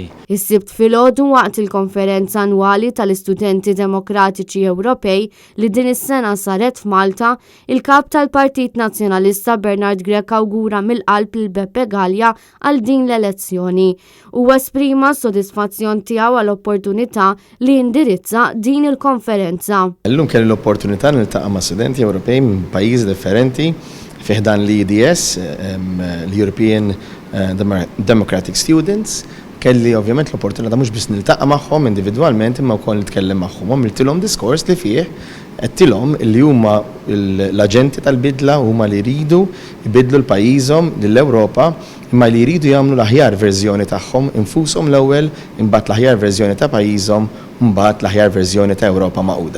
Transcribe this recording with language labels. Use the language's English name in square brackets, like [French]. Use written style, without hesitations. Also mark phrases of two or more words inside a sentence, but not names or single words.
[Maltese] Is-sibt filgħodu waqt il-konferenza annwali tal-Istudenti Demokratiċi Ewropej li din is-sena saret f'Malta, il-kap tal-Partit Nazzjonalista Bernard Grech awgura mill-qalb lil Beppe Gallia għal din l-elezzjoni u esprima s-sodisfazzjon tiegħu għall-opportunità li indirizza din il-konferenza. Illum kelli l-opportunità niltaqa' ma' studenti Ewropej minn pajjiżi differenti fih dan l-EDS, l-European Democratic Students. Kelli ovvjament l-opportunità mhux biss niltaqa' magħhom individwalment imma wkoll nitkellem magħhom. Għamiltilhom diskors li fih qedtilhom li huma l-aġenti tal-bidla huma li jridu jbidlu l-pajjiżhom lill-Ewropa imma li jridu jagħmlu l-aħjar verżjoni tagħhom infushom l-ewwel imbagħad l-aħjar verżjoni ta' pajjiżhom mbagħad l-aħjar verżjoni ta' Ewropa Magħquda.